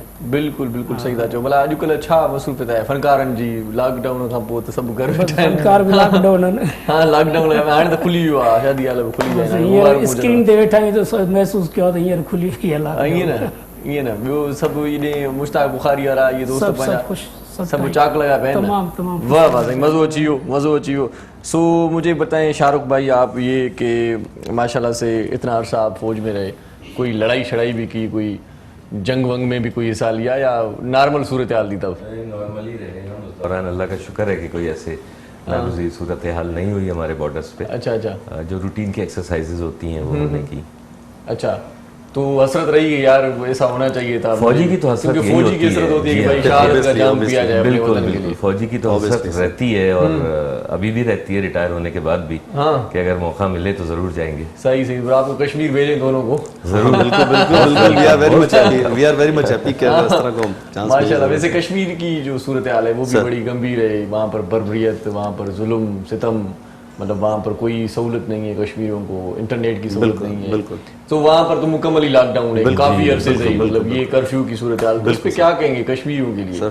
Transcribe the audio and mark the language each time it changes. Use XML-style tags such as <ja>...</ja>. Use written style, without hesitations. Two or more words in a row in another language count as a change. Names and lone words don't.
<sd>बिल्कुलु बिल्कुलु सही था चओ भला अॼुकल्ह छा मसरूफ़ियत आहे फ़नकारनि जी लॉकडाउन खां पोइ त सभु घर वेठा आहिनि फ़नकार बि लॉकडाउन आहिनि हा लॉकडाउन हाणे त खुली वियो आहे शादी हाल बि खुली विया आहिनि हींअर स्क्रीन ते वेठा आहियूं त महसूसु कयो त हींअर खुली वई आहे ईअं न ॿियो सभु इहे मुश्ताक बुखारी वारा इहे दोस्त पंहिंजा सब चाक लगा पहन तमाम तमाम वाह वाह सही मज़ो अची वियो सो</sd> <ur>مجھے بتائیں شاہ رخ بھائی آپ یہ کہ ماشاءاللہ سے اتنا عرصہ آپ فوج میں رہے کوئی لڑائی شڑائی بھی کی کوئی جنگ ونگ میں بھی کوئی حصہ لیا یا نارمل صورت حال تھی تب نارملی رہے ہم اس دوران اللہ کا شکر ہے کہ کوئی ایسے ناگزیر صورت حال نہیں ہوئی ہمارے بارڈرز پے अच्छा جو روٹین کی ایکسرسائزز ہوتی ہیں وہ ہم نے کی اچھا تو حسرت رہی ہے یار ایسا ہونا چاہیے تھا فوجی کی تو حسرت یہی فوجی کی حسرت ہوتی ہے کہ بھائی شہادت کا جام پیا جائے اپنے बिल्कुल وطن کے बिल्कुल लिए فوجی کی تو حسرت رہتی ہے اور ابھی بھی رہتی ہے ریٹائر ہونے کے بعد بھی کہ اگر موقع ملے تو ضرور جائیں گے صحیح صحیح پھر آپ کو کشمیر بھیجیں دونوں کو जरूर बिल्कुल</ur> <en>we are very much happy</en> <ur>کہ اس طرح کو چانس ماشاءاللہ ویسے کشمیر کی جو صورت حال ہے وہ بھی بڑی گمبھیر ہے وہاں پر بربریت وہاں پر ظلم ستم مطلب وہاں پر کوئی سہولت نہیں ہے کشمیریوں کو انٹرنیٹ کی سہولت نہیں ہے बिल्कुल تو وہاں پر تو مکمل ہی لاک ڈاؤن ہے کافی عرصے سے مطلب یہ کرفیو کی صورت حال اس پر کیا کہیں گے کشمیریوں کے لیے</ur>